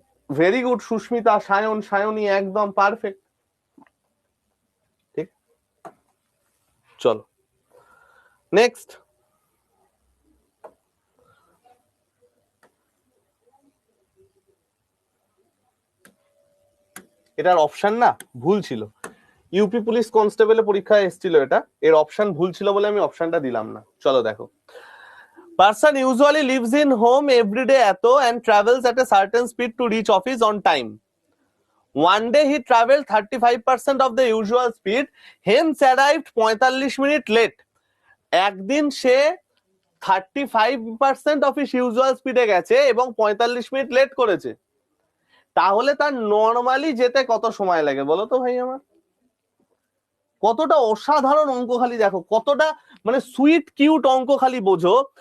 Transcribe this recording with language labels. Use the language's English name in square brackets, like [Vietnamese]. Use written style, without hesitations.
[Bangla] Very good Susmita, Sayan, Sayani, একদম perfect. ঠিক, চলো নেক্সট। এটার অপশন না ভুল ছিল। ইউপি পুলিশ কনস্টেবল পরীক্ষায় এসেছিল এটা, এর অপশন ভুল ছিল বলে আমি অপশনটা দিলাম না। চলো দেখো, [English] person usually lives in home every day এত and travels at a certain speed to reach office on time. One day he traveled 35% of the usual speed, hence arrived 45 minutes late. [Bangla] একদিন সে 35% [English] of his usual স্পিডে [Bangla] গেছে এবং 45 minute late করেছে, তাহলে তার normally যেতে কত সময় লাগে? বলো তো ভাই আমার। কতটা অসাধারণ অঙ্ক, খালি দেখো কতটা মানে সুইট কিউট অঙ্ক, খালি বোঝো।